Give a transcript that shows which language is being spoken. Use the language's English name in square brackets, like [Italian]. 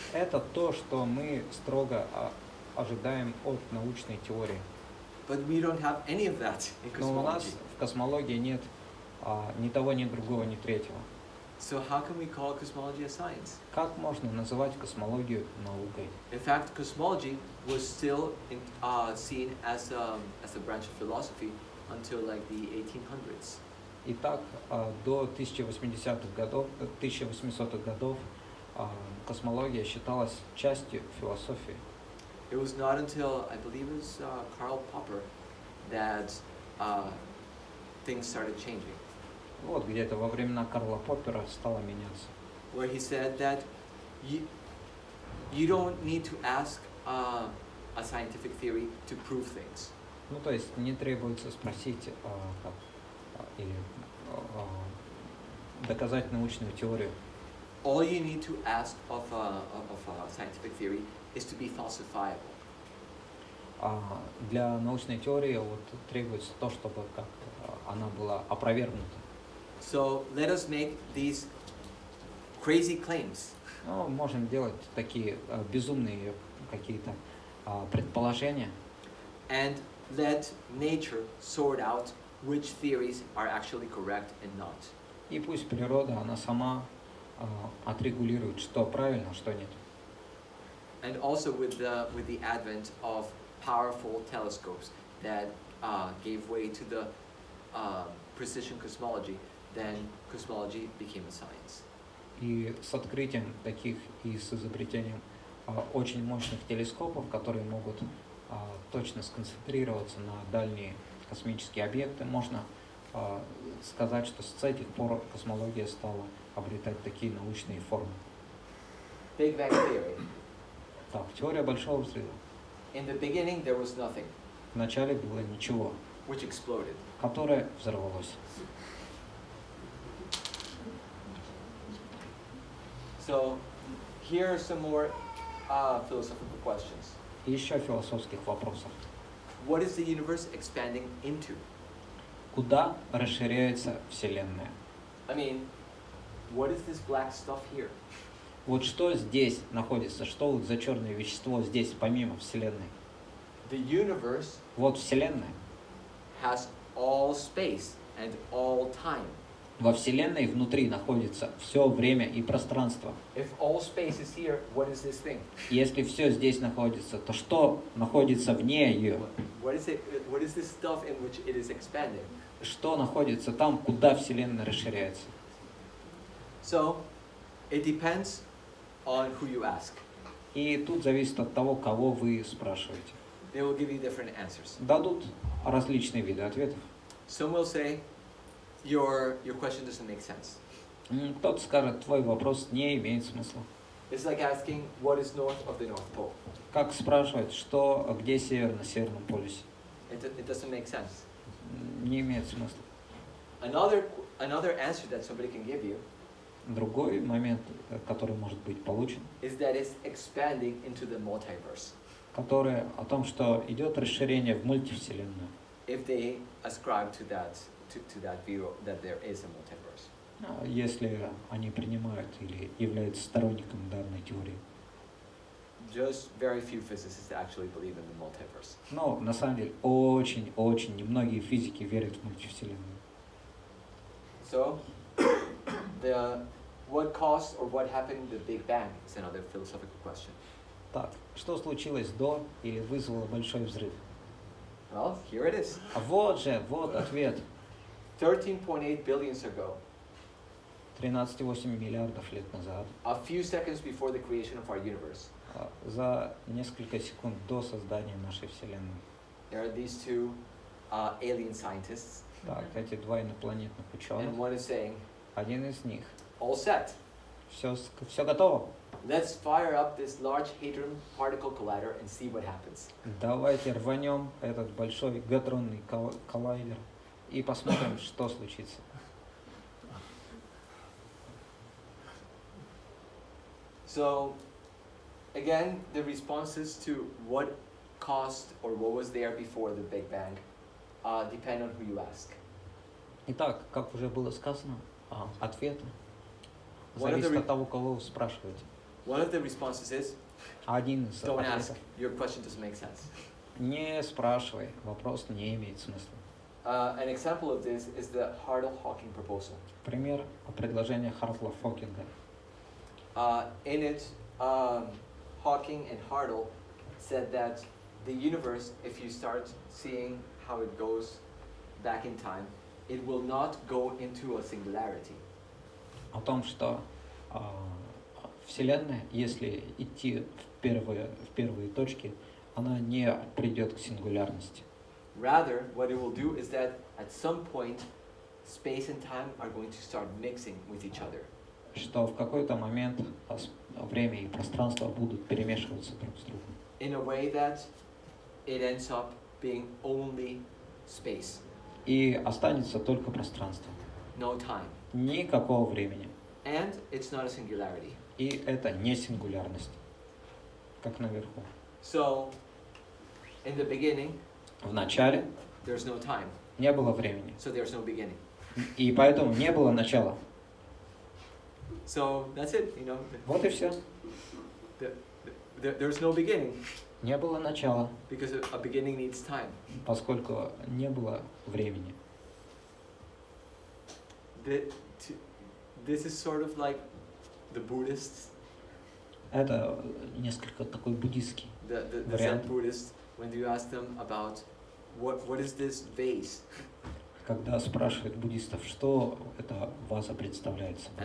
[Russian] Это то, что мы строго ожидаем от научной теории. [English] But we don't have any of that in [Russian] Но у нас [English] cosmology. [Russian] в космологии нет ни того, ни другого, ни третьего. [English] So how can we call cosmology a science? [Russian] Как можно называть космологию наукой? [English] In fact, cosmology was still seen as a branch of philosophy until like the 1800s. [Russian] Итак, до 1800-х годов космология считалась частью философии. [English] It was not until, I believe it was Karl Popper, that things started changing. [Russian] Вот где-то во времена Карла Поппера стало меняться. [English] Where he said that you don't need to ask a scientific theory to prove things. [Russian] Ну, то есть не требуется спросить или доказать научную теорию. [English] All you need to ask of a scientific theory is to be falsifiable. [Russian] Для научной теории требуется то, чтобы она была опровергнута. [English] So let us make these crazy claims. [Russian] Можем делать такие безумные какие-то предположения. [English] And let nature sort out which theories are actually correct and not. [Russian] И пусть природа, она сама отрегулирует, что правильно, что нет. [English] And also with the advent of powerful telescopes that gave way to the precision cosmology, then cosmology became a science. [Russian] И с открытием таких и с изобретением очень мощных телескопов, которые могут точно сконцентрироваться на дальние космические объекты, можно сказать, что с этих пор космология стала обретать такие научные формы. [English] Big Bang Theory. [Russian] Так, теория Большого Взрыва. [English] In the beginning there was nothing, [Russian] Вначале было ничего, [English] which exploded. [Russian] которое взорвалось. [English] So here are some more philosophical questions. [Russian] И еще философских вопросов. [English] What is the universe expanding into? [Russian] Куда расширяется Вселенная? [English] I mean, what is this black stuff here? [Russian] Вот что здесь находится, что вот за черное вещество здесь, помимо Вселенной? [English] The universe [Russian] Вот Вселенная. [English] has all space and all time. [Russian] Во Вселенной внутри находится все время и пространство. [English] If all space is here, what is this thing? [Russian] Если все здесь находится, то что находится вне ее? [English] What is it? What is this stuff in which it is expanding? [Russian] Что находится там, куда Вселенная расширяется? [English] So, it depends on who you ask. [Russian] И тут зависит от того, кого вы спрашиваете. [English] They will give you different answers. [Russian] Дадут различные виды ответов. [English] Some will say, your question doesn't make sense. [Russian] Кто-то скажет, твой вопрос не имеет смысла. [English] It's like asking, what is north of the North Pole? [Russian] Как спрашивать, что, где север на Северном полюсе? [English] It doesn't make sense. [Russian] Не имеет смысла. [English] Another answer that somebody can give you [Russian] Другой момент, который может быть получен, [English] is that it's expanding into the multiverse. [Russian] который о том, что идет расширение в мультивселенную. [English] If they ascribe to that view that there is a multiverse. [Russian] Если они принимают или являются сторонниками данной теории. [English] Just very few physicists actually believe in the multiverse. [Russian] Но на самом деле очень немногие физики верят в мультивселенную. [English] So, what caused or what happened in the Big Bang is another philosophical question. [Russian] Так, что случилось до или вызвало большой взрыв? [English] Well, here it is. [Russian] А вот ответ. [English] 13.8 billions ago, [Russian] 13,8 миллиардов лет назад, [English] a few seconds before the creation of our universe, [Russian] за несколько секунд до создания нашей Вселенной. [English] there are these two alien scientists, [Russian] Так, эти два инопланетных ученых. [English] and one is saying, [Russian] Один из них. [English] all set. [Russian] Все готово. [English] Let's fire up this large hadron particle collider and see what happens. [Russian] Давайте рванем этот большой гатронный коллайдер и посмотрим, что случится. [English] So, again, the responses to what caused or what was there before the Big Bang depend on who you ask. [Russian] Итак, как уже было сказано, ответы [English] One of the [Russian] зависят от того, кого вы спрашиваете. [English] One of the responses is, [Russian] Один из [English] don't ask, [Russian] ответов. [English] your question doesn't make sense. [Russian] Не спрашивай, вопрос не имеет смысла. [English] An example of this is the Hartle-Hawking proposal. [Russian] Пример предложения Хартла-Фокинга. [English] In it, Hawking and Hartle said that the universe, if you start seeing how it goes back in time, it will not go into a singularity. [Russian] О том, что Вселенная, если идти в первые точки, она не придет к сингулярности. [English] Rather, what it will do is that at some point, space and time are going to start mixing with each other. [Russian] Что в какой-то момент время и пространство будут перемешиваться друг с другом. [English] In a way that it ends up being only space. [Russian] И останется только пространство. [English] No time. [Russian] Никакого времени. [English] And it's not a singularity. [Russian] И это не сингулярность, как наверху. [English] So, in the beginning, [Russian] В начале [English] there's no time. [Russian] не было времени. [English] So there's no beginning. [Russian] И поэтому не было начала. [English] So that's it, you know. [Russian] Вот и все. [English] There's no beginning [Russian] Не было начала, [English] because a beginning needs time. [Russian] поскольку не было времени. [English] this is sort of like the Buddhists, [Russian] Это несколько такой буддийский [English] the Zen [Russian] вариант. [English] Buddhists, when you ask them about what is this vase, [Russian] Когда спрашивают буддистов, что эта ваза представляет собой,